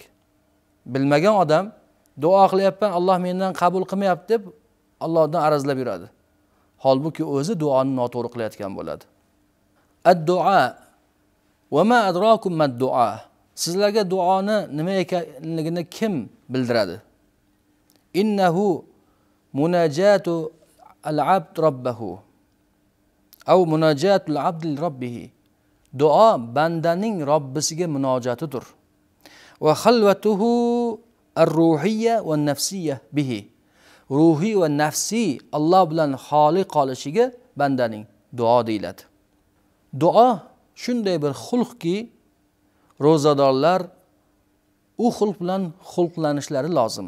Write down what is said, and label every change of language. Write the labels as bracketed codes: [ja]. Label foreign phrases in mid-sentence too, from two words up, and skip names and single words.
[uz] Bilmagan odam duo qilyapman, Alloh mendan qabul qilmayapti deb Allohdan arazlab yuradi. Holbuki o'zi duoni noto'g'ri qilayotgan bo'ladi. [ar] الدعاء وما أدراكم ما الدعاء. [uz] Sizlarga duoni nima ekanligini kim bildiradi? [ar] إنه مناجاة العبد ربه. أو مناجاة العبد لربه. [uz] Duo bandaning Robbisiga munojatidir. [ar] وخلوته الروحية والنفسية به. [uz] Ruhiy va nafsiy Alloh bilan xoli qolishiga bandaning duo deyiladi. Duo shunday bir xulqki, ro'zadorlar u xulq bilan xulqlanishlari lozim.